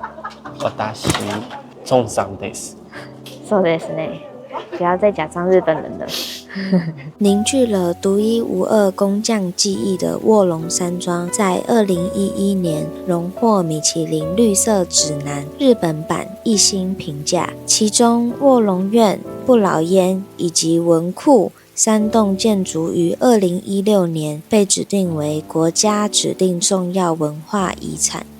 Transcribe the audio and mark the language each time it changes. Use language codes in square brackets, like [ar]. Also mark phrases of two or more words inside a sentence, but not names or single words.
[ja] 私重伤です。そうですね。 [zh] 不要再假装日本人了。凝聚了独一无二工匠技艺的卧龙山庄，在2011年荣获米其林绿色指南日本版1星评价。其中卧龙院、不老烟以及文库3栋建筑于2016年被指定为国家指定重要文化遗产。